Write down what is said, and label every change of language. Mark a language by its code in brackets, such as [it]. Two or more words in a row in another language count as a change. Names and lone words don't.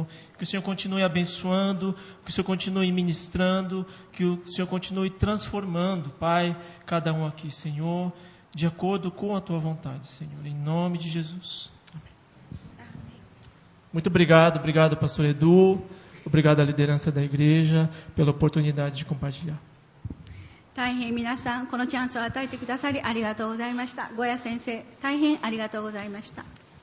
[pt] Que o Senhor continue abençoando, que o Senhor continue ministrando, que o Senhor continue transformando, Pai, cada um aqui, Senhor, de acordo com a Tua vontade, Senhor. Em nome de Jesus. Amém. Muito obrigado, Pastor Edu. Obrigado à liderança da igreja pela oportunidade de compartilhar. [ja] 大変皆さん、このチャンスを与えてくださりありがとうございました。ゴヤ先生、大変ありがとうございました。